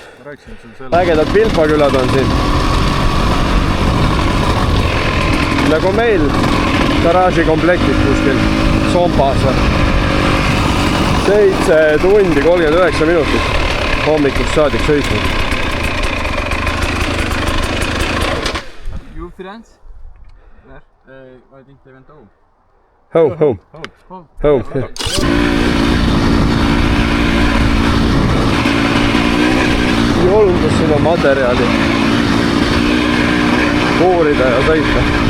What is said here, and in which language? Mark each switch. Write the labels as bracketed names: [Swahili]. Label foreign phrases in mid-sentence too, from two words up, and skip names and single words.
[Estonian] rääkisin sul selle. Ägedad Pilpakülad on siin. Nagu meil garaažikomplektis kuskil Sompas. 7 tundi 39 minutit hommikust saadik sõitnud. [English] You friends? Where? I think they went home. Home. [Estonian] Julgus sinna materjali uurida ja sõita.